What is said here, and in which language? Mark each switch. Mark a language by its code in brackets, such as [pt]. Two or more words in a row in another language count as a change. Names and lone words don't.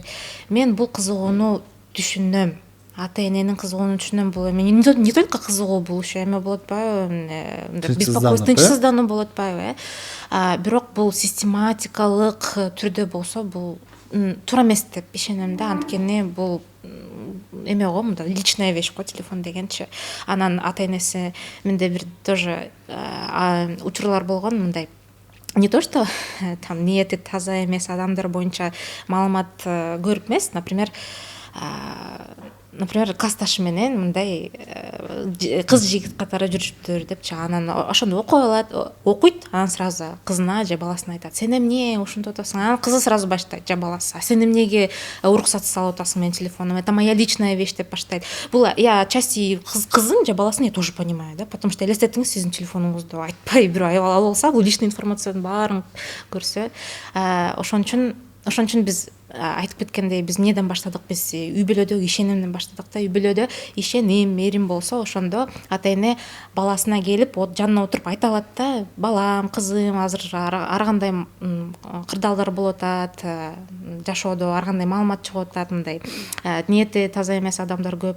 [ky] Мен бул кызыгууну түшүнөм. Ата-эненин кызыгууну түшүнөм. Бул эми [ru] не только [ky] кызыгуу, бул еще эме болот атпайбы? Беспокойство, тынчсыздануу болот атпайбы? Бирок бул систематикалык түрдө болсо бул туура эмес деп ишенем да. Анткени бул эме го, мындай [ru] личная вещь [ky] го телефон дегенчи. Анан ата-энеси менде бир тоже учурлар болгон, мындай [ru] не то что там [ky] ниети таза эмес адамдар боюнча маалымат көрүп эмес, например, классташы менен мындай кыз жигит катары жүрүшүптүр депчи. Анан ошондо окуйт, анан сразу кызына же баласына айтат: сен эмне ушинтип атасың? Анан кызы сразу баштайт, же баласы: сен эмнеге уруксатсыз алып атасың менин телефонумду? [ru] Это моя личная вещь [ky] деп баштайт. Бул я части кызын же баласын [ru] я тоже понимаю, да, потому что [ky] элестетиңиз сиздин телефонуңузду айтпай бирөө алып алса, бул личный информациянын баарын көрсө, ошон үчүн биз айтып кеткендей, биз эмнеден баштадык? Биз үй бүлөдөгү ишенимден баштадык да. Үй бүлөдө ишеним, мээрим болсо, ошондо ата-эне баласына келип жанына отуруп айта алат да: балам, кызым, азыр ар кандай кырдаалдар болуп атат, жашоодо ар кандай маалымат чыгып атат, мындай ниети таза эмес адамдар көп.